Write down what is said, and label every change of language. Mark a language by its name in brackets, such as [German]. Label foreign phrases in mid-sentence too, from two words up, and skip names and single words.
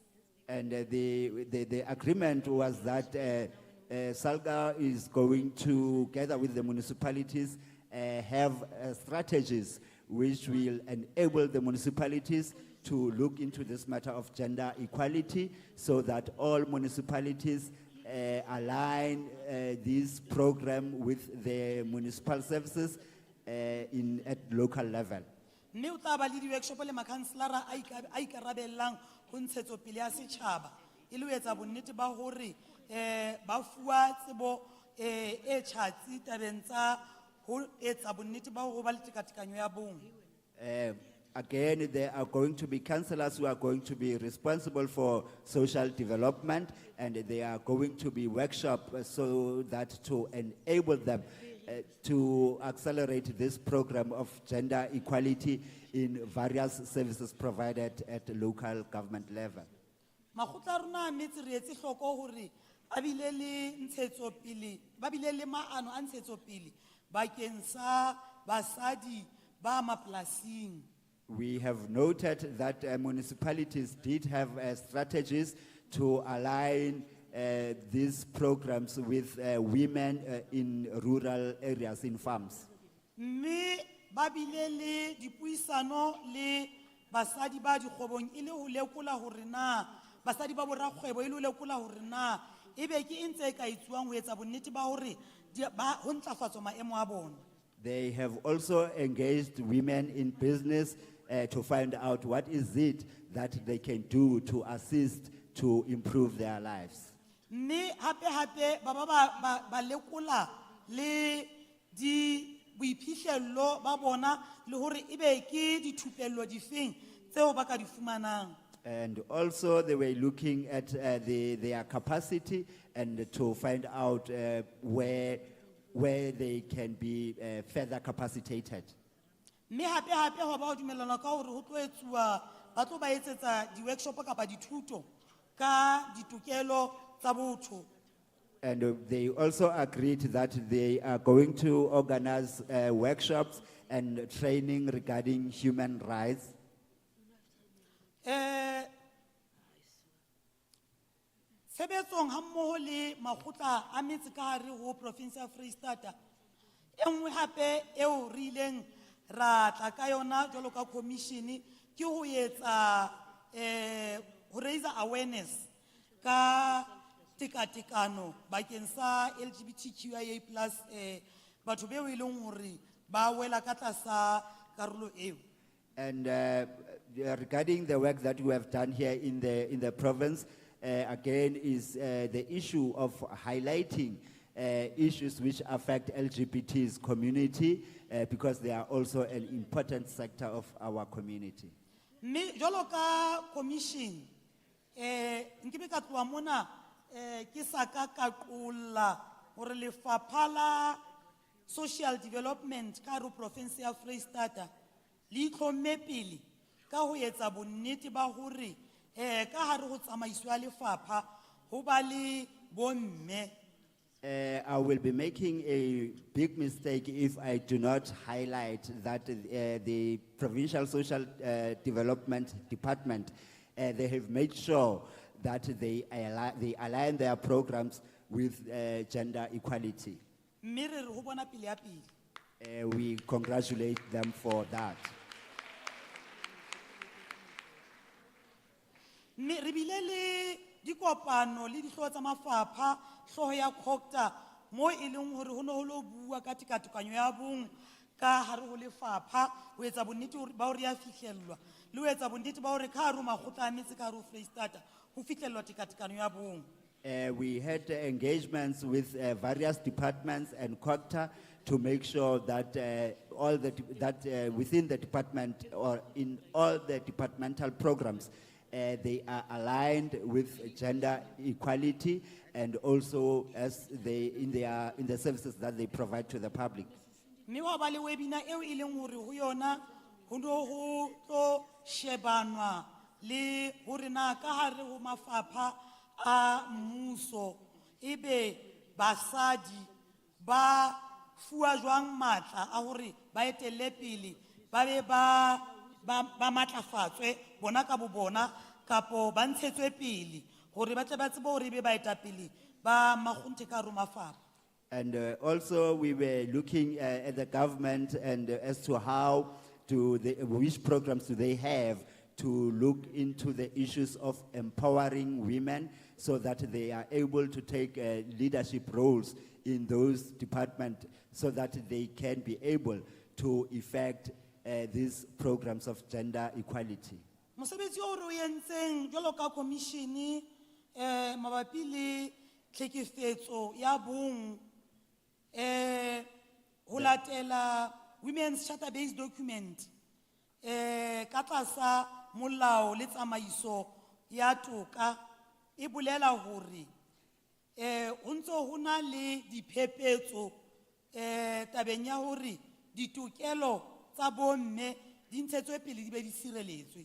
[English] And the agreement was that Salga is going to, together with the municipalities, have strategies which will enable the municipalities to look into this matter of gender equality so that all municipalities align this program with the municipal services at local level. [Southern Sotho] Mme o tla ba le di-workshop le makhanselara a ikarabellang ho ntshetsopele ya setjhaba e le ho etsa bonnete ba hore ba fuwa tsebo e tjhatsi tabeng tsa ho etsa bonnete ba hore ho ba le tekatekanyo ya bong. [English] Again, there are going to be councillors who are going to be responsible for social development, and there are going to be workshops so that to enable them to accelerate this program of gender equality in various services provided at the local government level. [Southern Sotho] Makgotla a rona a metse re etse hloko hore ba bile le ntshetsopele, ba bile le maano a ntshetsopele bakeng sa basadi ba mapolasing. [English] We have noted that municipalities did have strategies to align these programs with women in rural areas, in farms. [Southern Sotho] Mme ba bile le dipuisano le basadi ba dikgwebong e le ho lekola hore na basadi ba borakgwebo e le ho lekola hore na ebe ke eng tse ka etsuwang ho etsa bonnete ba hore ho ntlafatswa maemo a bona. [English] They have also engaged women in business to find out what is it that they can do to assist to improve their lives. [Southern Sotho] Mme hape ba lekola le di boiphihlello ba bona le hore ebe ke dithupello difeng tseo ba ka di fumanang. [English] And also they were looking at their capacity and to find out where they can be further capacitated. [Southern Sotho] Mme hape ho ba ho dumellana ka hore ho tlo etsuwa ba tlo ba etsetsa di-workshop kapa dithuto ka ditokelo tsa botho. [English] And they also agreed that they are going to organize workshops and training regarding human rights. [Southern Sotho] Sebetsong hammoho le makgotla a metse ka hare ho province ya Freistata e nngwe hape eo re ileng ra tla ka yona jwalo ka commission ke ho etsa ho [English] raise awareness [Southern Sotho] ka tekatekano bakeng sa LGBTQIA+ batho beo e leng hore ba wela ka tlasa karolo eo. [English] And regarding the work that we have done here in the province, again is the issue of highlighting issues which affect LGBT's community because they are also an important sector of our community. [Southern Sotho] Mme jwalo ka commission nkibe ka tloha mona ke sa ka qolla hore lefapha la [English] social development [Southern Sotho] ka hare province ya Freistata le itlhomme pele ka ho etsa bonnete ba hore ka hare ho tsamaiso ya lefapha ho ba le bomme. [English] I will be making a big mistake if I do not highlight that the Provincial Social Development Department, they have made sure that they align their programs with gender equality. [Southern Sotho] mme re re ho bona pele ya pele. [English] We congratulate them for that. [Southern Sotho] Mme re bile le dikopano le dihlooho tsa mafapha, hlooho ya COGTA mo e leng hore ho ne ho lo bua ka tekatekanyo ya bong ka hare ho lefapha, ho etsa bonnete ba hore ya fihlellwa le ho etsa bonnete ba hore ka hare ho makgotla a metse ka hare ho Freistata ho fihlellwa tekatekanyo ya bong. [English] We had engagements with various departments and COGTA to make sure that within the department or in all the departmental programs, they are aligned with gender equality and also as in the services that they provide to the public. [Southern Sotho] Mme wa ba le webinar eo e leng hore ho yona ho no ho tlo shebanwa le hore na ka hare ho mafapha a mmuso ebe basadi ba fuwa jwang matla a hore ba etelle pele ba be ba matlafatswe bona ka bo bona kapo ba ntshetswe pele hore ba tle ba tsebe hore ebe ba etapele ba makgonthe ka hare ho mafapha. [English] And also we were looking at the government and as to which programs do they have to look into the issues of empowering women so that they are able to take leadership roles in those departments so that they can be able to effect these programs of gender equality. [Southern Sotho] Mosebetsi o re o entseng jwalo ka commission mabapi le tlhekefetso ya bong ho latela [English] women's charter based document [Southern Sotho] ka tlasa molao le tsamaiso ya toka e bolela hore ho ntso ho na le diphephetso tabeng ya hore ditokelo tsa bomme di ntshetswe pele di be di sireletswe.